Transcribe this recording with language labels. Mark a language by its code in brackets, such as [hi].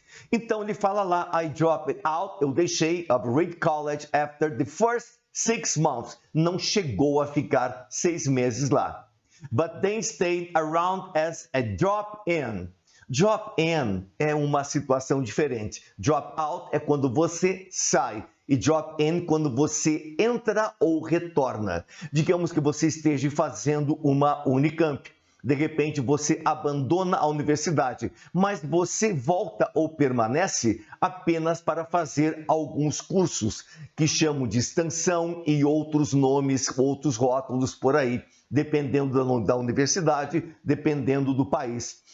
[pt] Então ele fala lá, [en] I dropped out, [pt] eu deixei [en] of Reed College after the first 6 months. [pt] Não chegou a ficar 6 meses lá. [en] But then stayed around as a drop-in. [pt] Drop-in é uma situação diferente. Drop-out é quando você sai. E drop-in quando você entra ou retorna. Digamos que você esteja fazendo uma Unicamp. De repente você abandona a universidade, mas você volta ou permanece apenas para fazer alguns cursos que chamam de extensão e outros nomes, outros rótulos por aí, dependendo da universidade, dependendo do país.